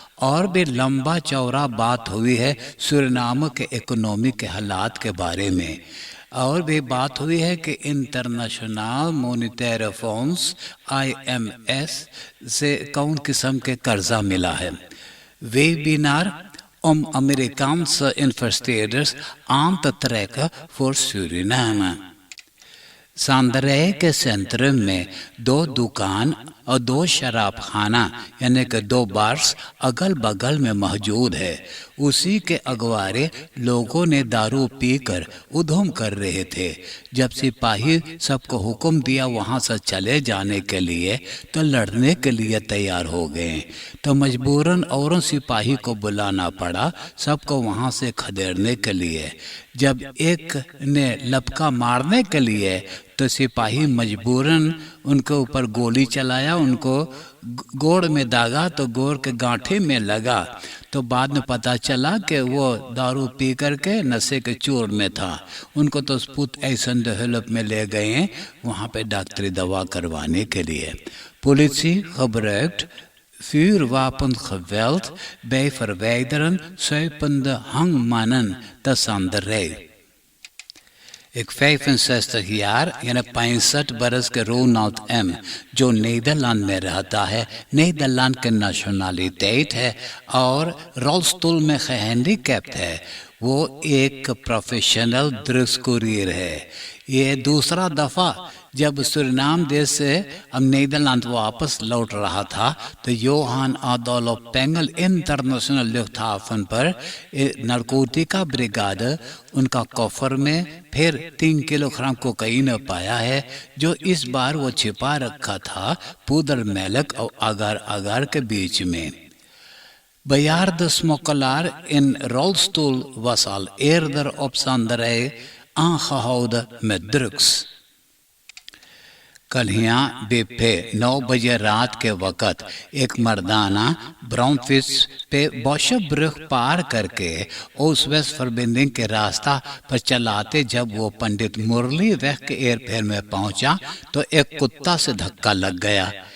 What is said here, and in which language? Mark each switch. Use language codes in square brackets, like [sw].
[hi] और भी लंबा चौड़ा बात हुई है सूरीनाम के इकोनॉमी के हालात के बारे में। और भी बात हुई है कि इंटरनेशनल मॉनेटरी फंड्स IMF से कौन किस्म के कर्जा मिला है। [nl] वेबिनार om Amerikaanse investeerders aan te trekken voor Suriname। [hi] सांदरय के सेंटर में 2 दुकान और 2 शराब खाना यानी कि 2 बार्स अगल बगल में मौजूद है। उसी के अगवारे लोगों ने दारू पीकर उधम कर रहे थे। जब सिपाही सबको हुक्म दिया वहां से चले जाने के लिए तो लड़ने के लिए तैयार हो गए, तो मजबूरन औरों सिपाही को बुलाना पड़ा सबको वहां से खदेड़ने के लिए। जब एक ने लपका मारने के लिए तो सिपाही मजबूरन उनके ऊपर गोली चलाया, उनको गोड़ में दागा तो गोड़ के गांठे में लगा। तो बाद में पता चला कि वो दारू पी करके नशे के चूर में था। उनको तो स्पुत ऐसन डेवलप में ले गए वहाँ पे डॉक्टरी दवा करवाने के लिए। [nl] Politie gebruikt vuurwapengeweld bij verwijderen zuipende hangmannen te Sanderij। [hi] एक 65 यार यानी 65 बरस के रोनाल्ड M जो नीदरलैंड में रहता है, नीदरलैंड के नेशनलिटेट है और रोलस्टूल में हैंडीकैप्ड है। वो एक प्रोफेशनल ड्रग्स कुरियर है। ये दूसरा दफ़ा जब सूरीनाम देश से अब नीदरलैंड वापस लौट रहा था तो योहान आडोल्फ पेंगल इंटरनेशनल लुफ्टहाफन पर नारकोटिका ब्रिगाड उनका कॉफर में फिर 3 किलोग्राम कोकाइन पाया है, जो इस बार वो छिपा रखा था पुदर मेलक और आगार आगार के बीच में। [nl] Bejaarde smokkelaar in rolstoel was al eerder op Sanderij aangehouden met drugs। [hi] कल यहाँ बेफे 9 बजे रात के वक़्त एक मर्दाना ब्राउनफिश पे बॉशब्रुख पार करके ओसवेस्ट फॉरबिंडिंग के रास्ता पर चलाते जब वो पंडित मुरली वेख के एयरफेयर में पहुंचा तो एक कुत्ता से धक्का लग गया।